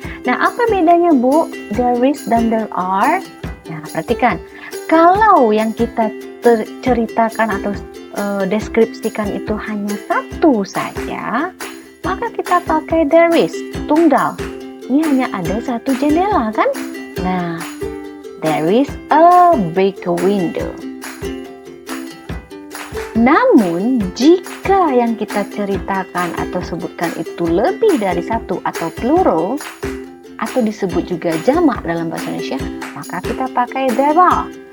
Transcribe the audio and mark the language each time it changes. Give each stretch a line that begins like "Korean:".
Indonesian: Nah, apa bedanya, Bu? There is dan there are. Nah, perhatikan. Kalau yang kita ceritakan atau deskripsikan itu hanya satu saja, maka kita pakai there is, tunggal. Ini hanya ada satu jendela kan?
English: Nah, there is a big window.
Indonesian: Namun, jika yang kita ceritakan atau sebutkan itu lebih dari satu atau plural, atau disebut juga jamak dalam bahasa Indonesia, maka kita pakai there are.